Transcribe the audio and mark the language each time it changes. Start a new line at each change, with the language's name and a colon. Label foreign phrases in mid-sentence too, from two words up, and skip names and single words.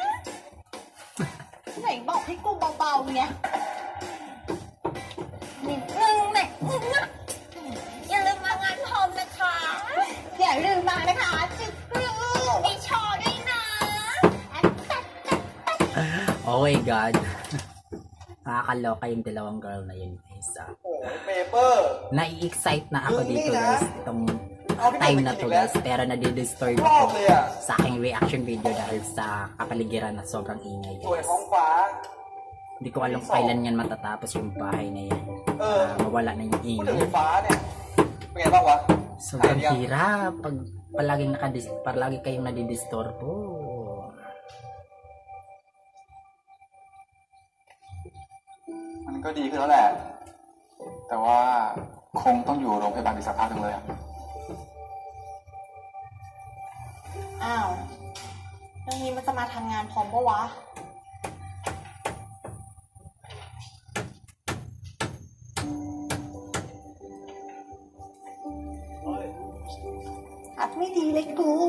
Thai: ไหนบอกให้กูเบาๆไงนิดนึงแหละอย่าลืมมางานหอมนะคะอย่าลืมมานะคะจึ๊กกรูมีโชว์ด้วยนะ
English: Oh my god.
Filipino: Nakakaloka yung dalawang girl na yun guys.
Thai: โอ้ยเปเปอร์
Filipino: Nai-excite na ako dito Hindi na. guys. Itong time na to guys. Pero nadidisturb
Thai: ชอบ
Filipino: ako
Thai: เลยอ่ะ
Filipino: sa aking reaction video dahil sa kapaligiran na sobrang ingay
Thai: สวย
Filipino: guys.
Thai: ท้องฟ้า
Filipino: Hindi ko alam kailan yan matatapos yung bahay na yan. Mawala na yung
Thai: พูดถึง
Filipino: ingay.
Thai: ไฟฟ้าเนี่ย เป็นไงบ้างวะ
Filipino: Sobrang hirap pag palagi kayong nadidisturbo.
Thai: มันก็ดีขึ้นแล้วแหละ แต่ว่าคงต้องอยู่โรงพยาบาลอีกสักพักหนึ่งเลยอะ อ้าวเรื่องนี้มันจะมาทำงานพร้อมปะวะอัดไม่ดีเลยกู